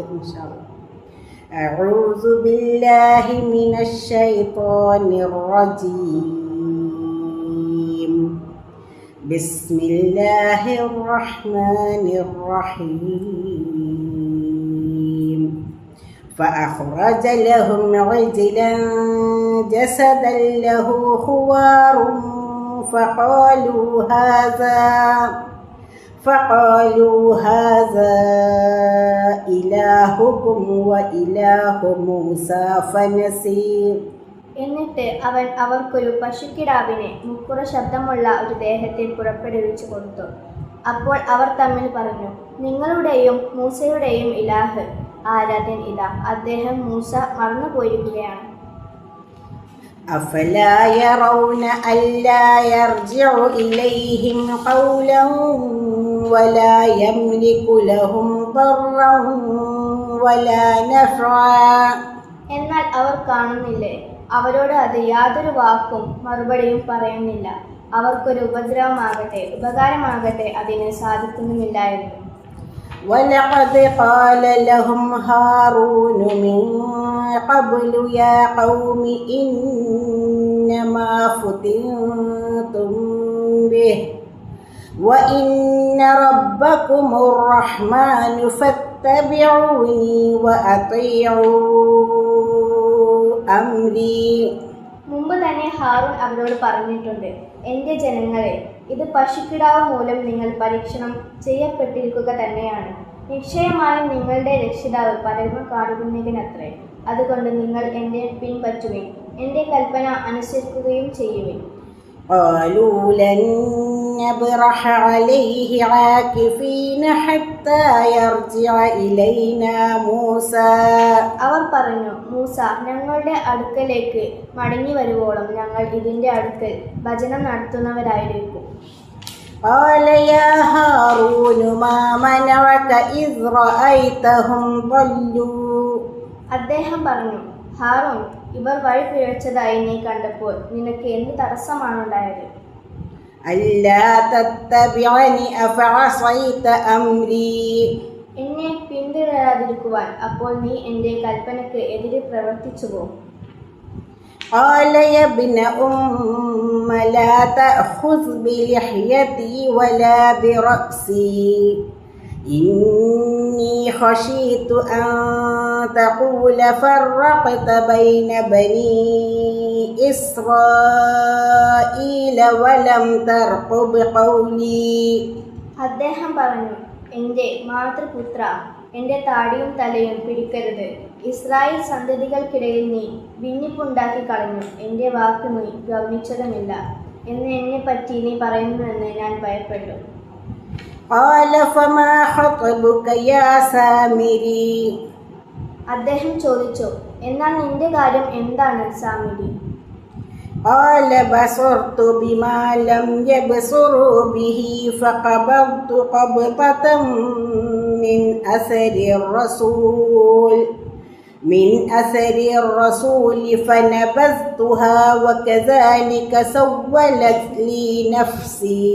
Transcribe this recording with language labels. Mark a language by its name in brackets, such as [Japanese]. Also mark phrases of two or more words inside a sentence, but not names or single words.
[Arabic] إن شاء الله. أعوذ بالله من الشيطان الرجيم. بسم الله الرحمن الرحيم. فأخرج لهم عجلا جسدا له خوار فقالوا هذا إلهكم وإله موسى فنسي. [Malayalam] എന്നിട്ട് അവൻ അവർക്കൊരു പശുക്കിടാവിനെ മുക്കുറ ശബ്ദമുള്ള ഒരു ദേഹത്തെ പുറപ്പെടുവിച്ചു കൊടുത്തു. അപ്പോൾ അവർ തമ്മിൽ പറഞ്ഞു, നിങ്ങളുടെയും മൂസയുടെയും ഇലാഹ് ആരാധ്യൻ ഇതാ, അദ്ദേഹം മൂസ മറന്നുപോയിരിക്കുകയാണ്. [Arabic] أفلا يرون ألا يرجع إليهم قولا ولا يملك لهم ضرا ولا نفعا. [Malayalam] എന്നാൽ അവർ കാണുന്നില്ലേ, അവരോട് അത് യാതൊരു വാക്കും മറുപടിയും പറയുന്നില്ല. അവർക്കൊരു ഉപദ്രവമാകട്ടെ ഉപകാരമാകട്ടെ അതിന് സാധിക്കുന്നുമില്ലായിരുന്നു. [Arabic] وَلَقَدْ قَالَ لَهُمْ هَارُونُ مِنْ قَبْلُ يَا قَوْمِ إِنَّمَا فُتِنْتُمْ بِهِ وَإِنَّ رَبَّكُمُ الرَّحْمَنُ فَاتَّبِعُونِي وَأَطِيعُوا أَمْرِي. [Malayalam] മുമ്പ് തന്നെ ഹാറൂൺ അവരോട് പറഞ്ഞിട്ടുണ്ട്, എൻ്റെ ജനങ്ങളെ, ഇത് പശുക്കിടാവ് മൂലം നിങ്ങൾ പരീക്ഷണം ചെയ്യപ്പെട്ടിരിക്കുക തന്നെയാണ്. നിശ്ചയമായും നിങ്ങളുടെ രക്ഷിതാവ് പരമകാരുണ്യകനത്രേ. അതുകൊണ്ട് നിങ്ങൾ എന്നെ പിൻപറ്റുവിൻ, എൻ്റെ കൽപ്പന അനുസരിക്കുകയും ചെയ്യുവിൻ. [Arabic] قالوا لن نبرح عليه عاكفين حتى يرجع إلينا موسى. [Malayalam] അവർ പറഞ്ഞു, മൂസ ഞങ്ങളുടെ അടുക്കലേക്ക് മടങ്ങി വരുവോളം ഞങ്ങൾ ഇതിൻ്റെ അടുക്കൽ ഭജനം നടത്തുന്നവരായിരിക്കും. [Arabic] قال يا هارون ما منعك إذ رأيتهم ضلوا. [Malayalam] അദ്ദേഹം പറഞ്ഞു, ഹാറൂൺ, ഇവർ വഴി പിഴച്ചതായി നീ കണ്ടപ്പോൾ നിനക്ക് എന്ത് തടസ്സമാണുണ്ടായത്? [Arabic] ألا تتبعني أفعصيت أمري. [Malayalam] എന്നെ പിന്തുടരാതിരിക്കുവാൻ അപ്പോൾ നീ എൻ്റെ കൽപ്പനയ്ക്ക് എതിരെ പ്രവർത്തിച്ചുവോ? [Arabic] قال يا ابن أم لا تأخذ بلحيتي ولا برأسي إني خشيت أن تقول فرقت بين بني إسرائيل ولم ترقب قولي. [Malayalam] അദ്ദേഹം പറഞ്ഞു, എൻ്റെ മാതൃപുത്ര, എൻ്റെ താടിയും തലയും പിടിക്കരുത്. ഇസ്രായേൽ സന്തതികൾക്കിടയിൽ നീ ഭിന്നിപ്പുണ്ടാക്കി കളഞ്ഞു. എൻ്റെ വാക്ക് നീ ഗൗനിച്ചതുമില്ല എന്ന് എന്നെപ്പറ്റി നീ പറയുന്നുവെന്ന് ഞാൻ ഭയപ്പെട്ടു. [Arabic] قال فما خطبك يا سامري. [Malayalam] അദ്ദേഹം ചോദിച്ചു, എന്നാൽ നിന്റെ കാര്യം എന്താണ് സാമിരി? [Arabic] قال بصرت بما لم يبصروا به فقبضت قبضة من أثر الرسول فنبذتها وكذلك سولت لي نفسي.